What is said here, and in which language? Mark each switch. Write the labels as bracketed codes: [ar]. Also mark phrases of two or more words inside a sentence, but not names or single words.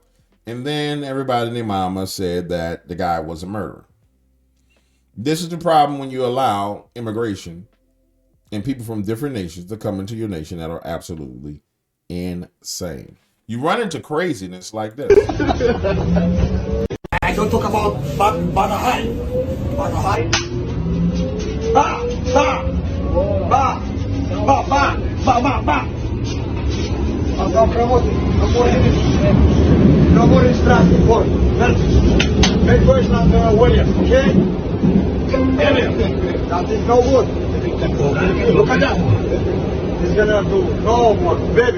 [en] And then everybody and their mama said that the guy was a murderer. This is the problem when you allow immigration and people from different nations to come into your nation that are absolutely insane. You run into craziness like this. I don't talk about Banahai. Banahai. Ba, ba, ba, ba, ba, ba, ba, ba. Am работать, no more instructions, boy. Make voice not William, okay? Emil, that is no good. Look at that. He's gonna do no more, baby.